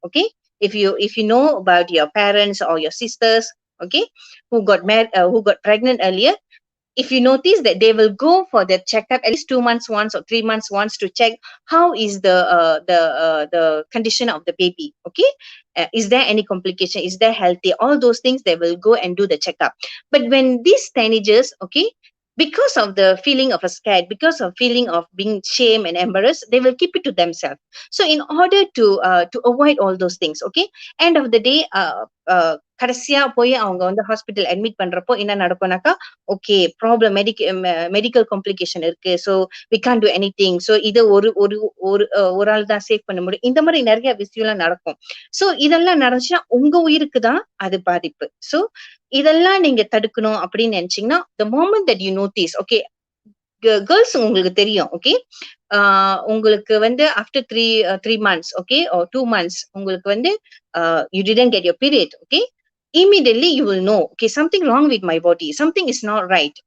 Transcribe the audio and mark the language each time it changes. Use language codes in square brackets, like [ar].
[en] Okay, if you know about your parents or your sisters, okay, who got pregnant earlier, if you notice that they will go for the checkup at least 2 months once or 3 months once to check how is the condition of the baby. Okay, is there any complication, is there healthy, all those things they will go and do the checkup. But when these teenagers, okay, because of the feeling of a scared, because of feeling of being shame and embarrassed, they will keep it to themselves. So in order to avoid all those things, okay, end of the day, [ta] கடைசியா போய் அவங்க வந்து hospital admit பண்றப்போ என்ன நடக்கும்னாக்கா, okay problem medical complication இருக்கு, so we Khan do any thing, so இதை ஒரு ஒரு ஒரு ஒரு ஆள் தான் சேவ் பண்ண முடியும். இந்த மாதிரி நிறைய விஷயம்லாம் நடக்கும். ஸோ இதெல்லாம் நடந்துச்சுன்னா உங்க உயிருக்கு தான் அது பாதிப்பு. ஸோ இதெல்லாம் நீங்க தடுக்கணும் அப்படின்னு நினைச்சீங்கன்னா, [en] the moment that you notice, okay, girls [ta] உங்களுக்கு தெரியும், [en] okay, [ta] உங்களுக்கு வந்து [en] After three months, okay, or 2 months உங்களுக்கு வந்து you didn't get your period, okay, immediately you will know, okay, something wrong with my body, something is not right.